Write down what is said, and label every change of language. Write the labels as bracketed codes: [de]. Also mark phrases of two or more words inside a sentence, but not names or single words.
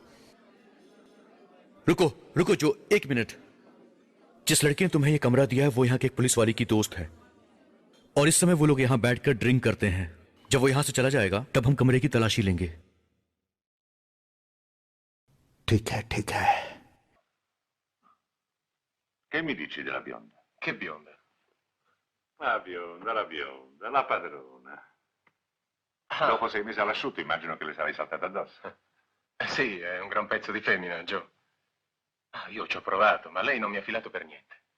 [hi] रुको रुको जो, एक मिनट। जिस लड़के ने तुम्हें यह कमरा दिया है वो यहाँ के एक पुलिस वाले की दोस्त है और इस समय वो लोग यहाँ बैठकर ड्रिंक करते हैं। जब वो यहां से चला जाएगा तब हम कमरे की तलाशी लेंगे। ठीक है, ठीक है। [it] Che mi dici della bionda? Che bionda? La bionda, la padrona. Dopo 6 mesi all'asciutto immagino che le sarai saltata addosso. Sì, è un gran pezzo di femmina, Joe. Io ci ho provato, ma lei non mi ha filato per niente.